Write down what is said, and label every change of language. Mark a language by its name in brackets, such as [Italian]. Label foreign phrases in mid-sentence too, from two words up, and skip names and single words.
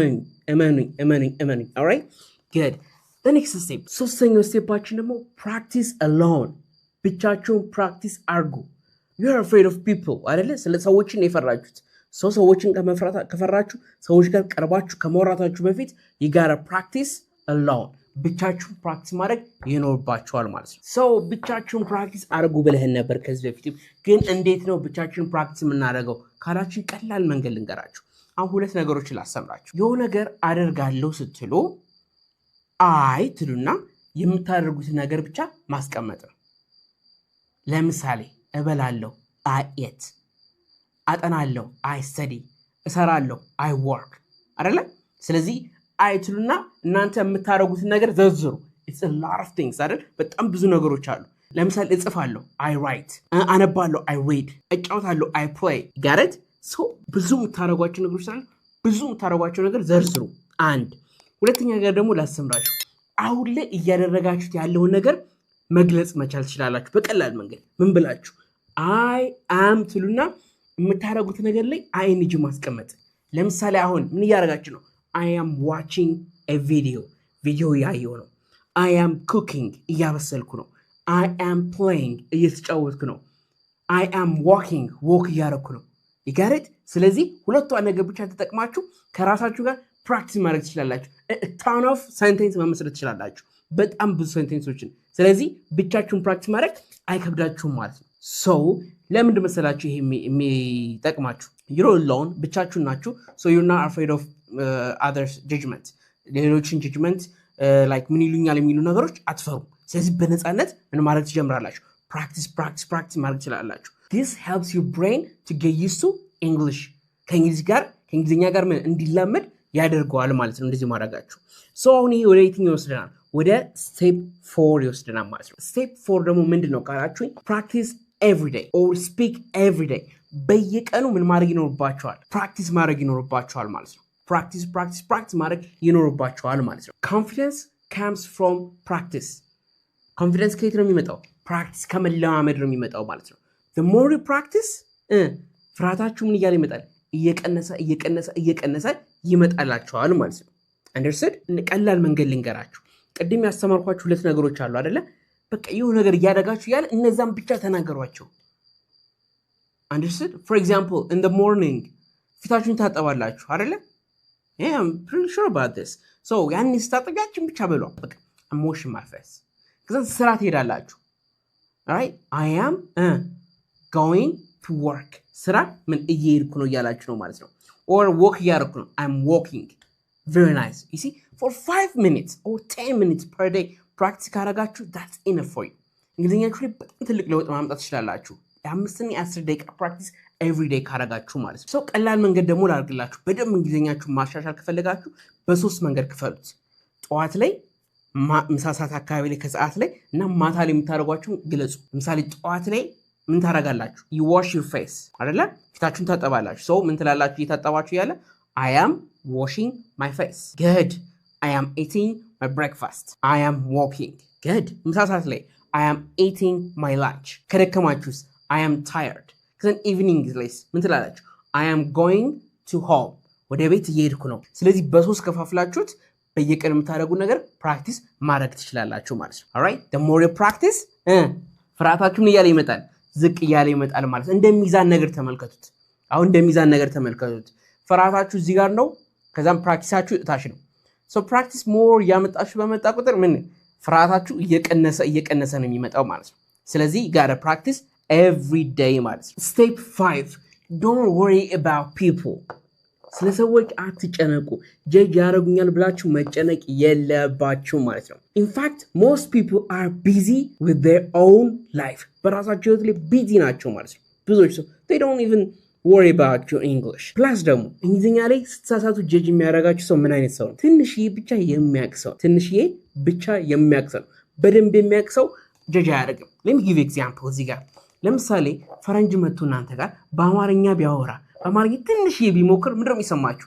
[English] እመኑኝ all right good the next step [Amharic] ሶስተኛው ስቴፓችን ደግሞ [English] practice alone ብቻችሁን practice አርጉ you're afraid of [Amharic] people አይደለ ስለ ሰዎችን የፈራችሁት ሰዎችን ከፈራችሁ ሰዎች ጋር ቀርባችሁ ከመወራታችሁ በፊት [English] you gotta practice alone [Amharic] ብቻችሁን ፕራክቲስ ማድረግ ይኖርባችኋል ማለት ነው so ብቻችሁን ፕራክቲስ አድርጉ ብለህን ነበር ከዚህ በፊት ግን እንዴት ነው ብቻችሁን ፕራክቲስ የምናደርገው ካላችሁ ቀላል መንገድ ልንገራችሁ አሁን ሁለት ነገሮችን ላስተምራችሁ የሆነ ነገር አደርጋለሁ ስትሉ አይ ትሉና የምታደርጉት ነገር ብቻ ማስቀመጥ ነው ለምሳሌ እበላለሁ [English] I eat [Amharic] አጠናለሁ [English] I study [Amharic] እሰራለሁ [English] I work [Amharic] አይደለ ስለዚህ አይትሉና እናንተ የምታረጉት ነገር ዘዝሩ [English] it's a lot of things [Amharic] አይደል በጣም ብዙ ነገሮች አሉ ለምሳሌ እጽፋለሁ [English] I write [Amharic] አነባለሁ [English] I read [Amharic] እጫወታለሁ [English] I play got it [Amharic] ሶ ብዙ የምታረጓቸው ነገሮች ስላሉ ብዙ የምታረጓቸው ነገር ዘርዝሩ። አንድ ሁለተኛ ነገር ደግሞ ላስተምራችሁ። አሁን ላይ እያደረጋችሁት ያለውን ነገር መግለጽ መቻል ትችላላችሁ በቀላል መንገድ። ምን ብላችሁ [English] I am [Amharic] ትሉና የምታረጉት ነገር ላይ አይንጂ ማስቀመጥ። ለምሳሌ አሁን ምን እያደረጋችሁ ነው? [English] I am watching a ቪዲዮ [Amharic] ያየው ነው። [English] I am cooking [Amharic] እያበሰልኩ ነው። [English] I am playing [Amharic] እየተጫወትኩ ነው። [English] I am walking walk [Amharic] እያደረኩ ነው። [English] you got it? [Amharic] ስለዚህ ሁለቱ ነገር ብቻ ተጠቅማችሁ ከራሳችሁ ጋር ፕራክቲስ ማድረግ ትችላላችሁ። [English] ton of sentence [Amharic] መመስረት ትችላላችሁ፣ በጣም ብዙ ሴንቴንሶችን። ስለዚህ ብቻችሁን ፕራክቲስ ማድረግ አይከብዳችሁም ማለት ነው። so ለምንድን መሰላችሁ ይሄ የሚጠቅማችሁ? [English] you're alone [Amharic] ብቻችሁን ናችሁ። [English] so you're not afraid of others judgment [Amharic] ሌሎችን [English] judgment like [Amharic] ምን ይሉኛል የሚሉ ነገሮች አትፈሩም። ስለዚህ በነፃነት ምን ማድረግ ትጀምራላችሁ? ፕራክቲስ ማድረግ ትችላላችሁ። [English] this helps your brain to get used to English [Amharic] ከእንግሊዝኛ ጋር ምን እንዲላመድ ያደርገዋል ማለት ነው እንደዚህ ማድረጋችሁ። so አሁን ይሄ ወደ የትኛው ይወስደናል? ወደ ስቴፕ 4 ይወስደናል ማለት ነው። ስቴፕ 4 ደግሞ ምንድነው ካላችሁኝ [English] practice every day or speak every day [Amharic] በየቀኑ ምን ማድረግ ይኖርባችኋል? ፕራክቲስ ማድረግ ይኖርባችኋል ማለት ነው። ፕራክቲስ ማድረግ ይኖርባችኋል ማለት ነው። [English] confidence comes from practice [Amharic] confidence ከየት ነው የሚመጣው? ፕራክቲስ ከመለማመድ ነው የሚመጣው ማለት ነው። [English] the more you practice [Amharic] ፍርሃታችሁ ምን እያለ ይመጣል? እየቀነሰ ይመጣላችኋል ማለት ነው። understood? ቀላል መንገድ ልንገራችሁ። ቅድም ያስተማርኳችሁ ሁለት ነገሮች አሉ አይደለ? በቃ የሆነ ነገር እያደረጋችሁ ያለ እነዛም ብቻ ተናገሯቸው። understood? [English] for example in the morning [Amharic] ፊታችሁን ታጠባላችሁ አይደለ? [English] yeah I'm pretty sure about this. [Amharic] so ያን ስታጠቢያችን ብቻ በሏ በቃ [English] I'm washing my face [Amharic] ከዛ ስራ ትሄዳላችሁ። [English] alright I am going to work [Amharic] ስራ ምን እየሄድኩ ነው እያላችሁ ነው ማለት ነው። [English] or walk [Amharic] እያደረኩ ነው [English] I'm walking very nice you see for 5 minutes or 10 minutes per day practice [Amharic] ካረጋችሁ [English] that's enough for you [Amharic] እንግሊዝኛችሁ ላይ በጣም ትልቅ ለውጥ ማምጣት ትችላላችሁ። የ5 እና 10 ደቂቃ [English] practice every day [Amharic] ካረጋችሁ ማለት ነው። so ቀላል መንገድ ደግሞ ላድርግላችሁ። በደንብ እንግሊዝኛችሁ ማሻሻል ከፈለጋችሁ በሶስት መንገድ ክፈሉት። ጠዋት ላይ ምሳ ሰዓት አካባቢ ላይ ከሰዓት ላይ እና ማታ ላይ የምታደርጓቸው ግለጹ። ለምሳሌ ጠዋት ላይ ምን ታደርጋላችሁ? [English] you wash your face አይደለ? [Amharic] ፊታችሁን ታጠባላችሁ። so ምን ትላላችሁ እየታጠባችሁ ያለ? [English] I am washing my face good I am eating my breakfast I am walking good [Amharic] ምሳ ሰዓት ላይ [English] I am eating my lunch ከደከማችሁስ I am tired [Amharic] ከዛን ኢቭኒንግ ላይ ምን ትላላችሁ? [English] I am going to home [Amharic] ወደ ቤት እየሄድኩ ነው። ስለዚህ በሶስት ከፋፍላችሁት በየቀን የምታደርጉ ነገር ፕራክቲስ ማድረግ ትችላላችሁ ማለት ነው። [English] alright the more you practice [Amharic] ፍርሃታችሁን እያለ ይመጣል፣ ዝቅ እያለ ይመጣል ማለት ነው። እንደሚዛን ነገር ተመልከቱት። አሁን እንደሚዛን ነገር ተመልከቱት። ፍርሃታችሁ እዚህ ጋር ነው፣ ከዛም ፕራክቲሳችሁ እታች ነው። [English] so practice more [Amharic] ያመጣችሁ በመጣ ቁጥር ምን ፍርሃታችሁ እየቀነሰ ነው የሚመጣው ማለት ነው። ስለዚህ [English] gotta practice every day [Amharic] ማለት ነው። [English] step 5 don't worry about people [Amharic] ስለ ሰዎች አትጨነቁ። ጀጅ ያደርጉኛል ብላችሁ መጨነቅ የለባችሁ ማለት ነው። [English] in fact most people are busy with their own life [Amharic] በራሳቸው ህይወት ላይ ቢዚ ናቸው ማለት ነው። ብዙዎች ሰው [English] they don't even worry about your English plus [Amharic] ደግሞ እንግሊዝኛ ላይ ስትሳሳቱ ጀጅ የሚያደርጋችሁ ሰው ምን አይነት ሰው ነው? ትንሽዬ ብቻ የሚያውቅ ሰው በደንብ የሚያውቅ ሰው ጀጅ አያደርግም። [English] let me give you example [Amharic] እዚህ ጋር ለምሳሌ ፈረንጅ መጥቶ እናንተ ጋር በአማርኛ ቢያወራ በአማርኛ ትንሽዬ ቢሞክር ምንድነው የሚሰማችሁ?